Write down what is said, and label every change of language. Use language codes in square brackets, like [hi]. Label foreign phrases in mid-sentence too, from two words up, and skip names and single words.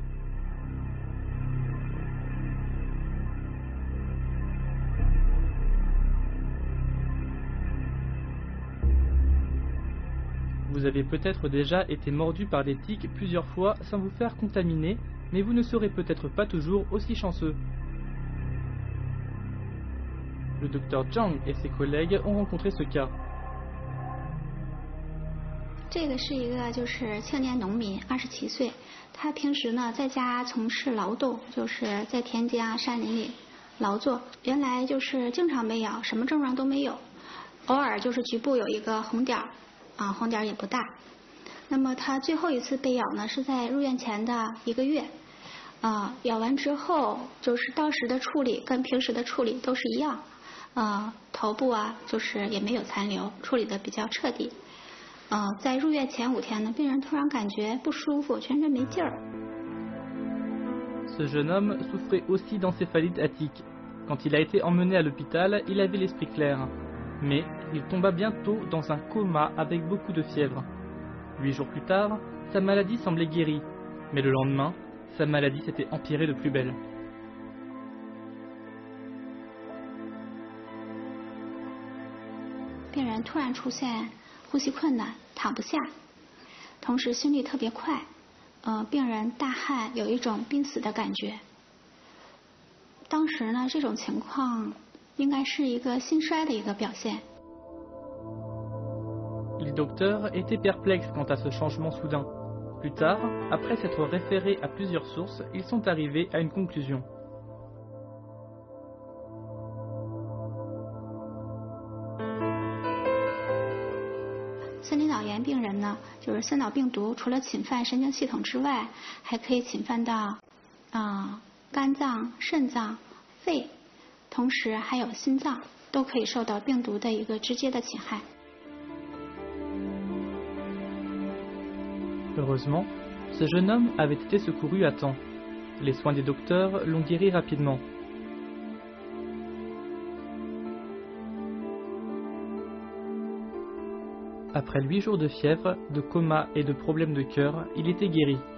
[fr] Vous avez peut-être déjà été mordu par des tiques plusieurs fois sans vous faire contaminer, mais vous ne serez peut-être pas toujours aussi chanceux. Le docteur Zhang et ses collègues ont rencontré ce cas. [zh] 这个是一个就是青年农民，27岁，他平时呢在家从事劳动，就是在田间啊、山林里劳作。原来就是经常被咬，什么症状都没有，偶尔就是局部有一个红点儿，啊，红点儿也不大。那么他最后一次被咬呢，是在入院前的1个月，咬完之后就是当时的处理跟平时的处理都是一样，头部啊就是也没有残留，处理的比较彻底。在入院前5天呢，病人突然感觉不舒服，全身没劲儿。 [fr] Ce jeune homme souffrait aussi d'encéphalite attique. Quand il a été emmené à l'hôpital, il avait l'esprit clair. Mais il tomba bientôt dans un coma avec beaucoup de fièvre. 8 jours plus tard, sa maladie semblait guérie. Mais le lendemain, sa maladie s'était empirée de plus belle. [zh] 病人突然出现呼吸困难，躺不下，同时心率特别快，病人大汗，有一种濒死的感觉。当时呢，这种情况应该是一个心衰的一个表现。 [fr] Les docteurs étaient perplexes quant à ce changement soudain. Plus tard, après s'être référés à plusieurs sources, ils sont arrivés à une conclusion. [zh] 森林脑炎病人呢，就是森脑病毒除了侵犯神经系统之外，还可以侵犯到肝脏、肾脏、肺，同时还有心脏，都可以受到病毒的一个直接的侵害。 [fr] Heureusement, ce jeune homme avait été secouru à temps. Les soins des docteurs l'ont guéri rapidement. Après 8 jours de fièvre, de coma et de problèmes de cœur, il était guéri.